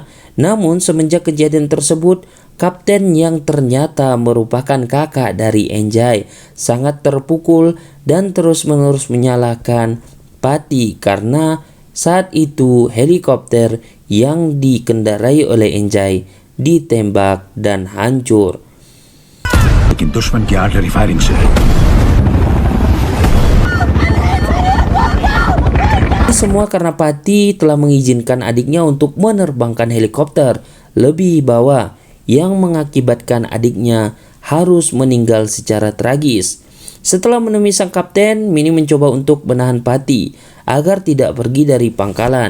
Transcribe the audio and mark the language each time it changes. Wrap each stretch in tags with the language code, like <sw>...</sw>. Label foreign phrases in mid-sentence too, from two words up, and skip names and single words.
<id>Namun semenjak kejadian tersebut, kapten yang ternyata merupakan kakak dari Enjai sangat terpukul dan terus-menerus menyalahkan Pati karena saat itu helikopter yang dikendarai oleh Enjai ditembak dan hancur.</id> <hi>लेकिन दुश्मन की</hi> <en>artillery firing</en> <hi>से</hi> <id>Semua karena Pati telah mengizinkan adiknya untuk menerbangkan helikopter lebih bawah yang mengakibatkan adiknya harus meninggal secara tragis. Setelah menemui sang kapten, Mini mencoba untuk menahan Pati agar tidak pergi dari pangkalan.</id>